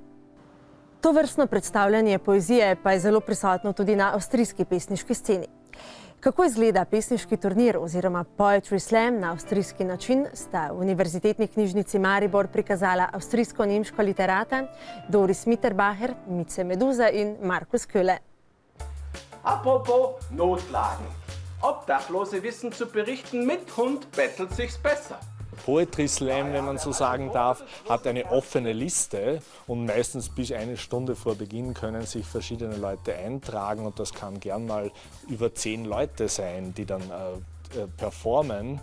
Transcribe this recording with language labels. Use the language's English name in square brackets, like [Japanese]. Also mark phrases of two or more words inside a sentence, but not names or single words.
[Slovenian] Tovrstno predstavljanje poezije pa je zelo prisotno tudi na avstrijski pesniški sceni. Kako izgleda pesniški turnir oziroma Poetry Slam na avstrijski način, sta v Univerzitetni knjižnici Maribor prikazala avstrijsko-nemška literata Doris Mitterbacher, Mice Meduza in Markus Köhle. [German] Apropos Notlagen. Obdachlose wissen zu berichten, mit Hund bettelt sich's besser. Poetry Slam, wenn man so sagen darf, hat eine offene Liste und meistens bis eine Stunde vor Beginn können sich verschiedene Leute eintragen und das kann gern mal über 10 Leute sein, die dann performen.